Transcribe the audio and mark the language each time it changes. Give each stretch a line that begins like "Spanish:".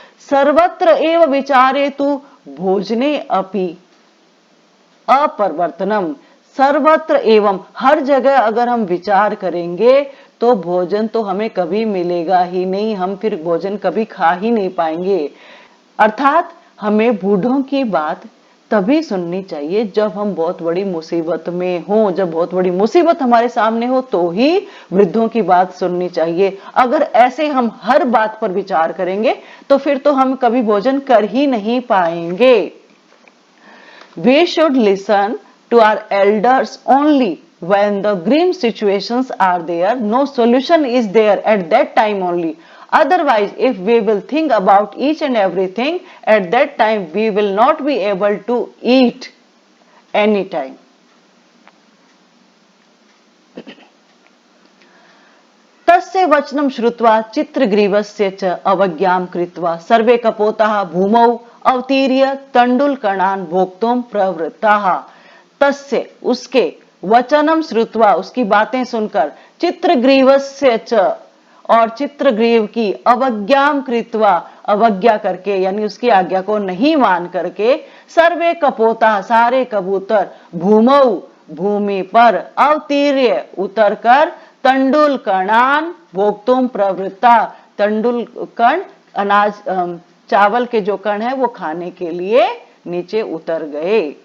Sanskrit: सर्वत्र एव विचारे तु भोजने अपि अपरिवर्तनम, सर्वत्र एवं,
Hindi: हर जगह अगर हम विचार करेंगे तो भोजन तो हमें कभी मिलेगा ही नहीं, हम फिर भोजन कभी खा ही नहीं पाएंगे। अर्थात हमें बूढ़ों की बात तभी सुननी चाहिए जब हम बहुत बड़ी मुसीबत में हो, जब बहुत बड़ी मुसीबत हमारे सामने हो तो ही वृद्धों की बात सुननी चाहिए। अगर ऐसे हम हर बात पर विचार करेंगे तो फिर तो हम कभी भोजन कर ही नहीं पाएंगे।
English: We should listen to our elders only when the grim situations are there, no solution is there at that time only. Otherwise, if we will think about each and everything, at that time we will not be able to eat anytime.
Sanskrit: तस्य वचनं श्रुत्वा चित्रग्रीवस्य च अवज्ञां कृत्वा सर्वे कपोताः भूमौ अवतीर्य तण्डुलकणान् भोक्तुं प्रवृत्ताः। तस्य
Hindi: उसके
Sanskrit: वचनम श्रुत्वा
Hindi: उसकी बातें सुनकर
Sanskrit: चित्रग्रीवस्य च
Hindi: और चित्रग्रीव की
Sanskrit: अवज्ञां कृत्वा
Hindi: अवज्ञा करके यानी उसकी आज्ञा को नहीं मान करके
Sanskrit: सर्वे कपोता
Hindi: सारे कबूतर
Sanskrit: भूमौ
Hindi: भूमि पर
Sanskrit: अवतीर्य
Hindi: उतरकर
Sanskrit: तंडुल कणान भोक्तुम प्रवृत्ता
Hindi: तंडुल कण अनाज चावल के जो कण है वो खाने के लिए नीचे उतर गए।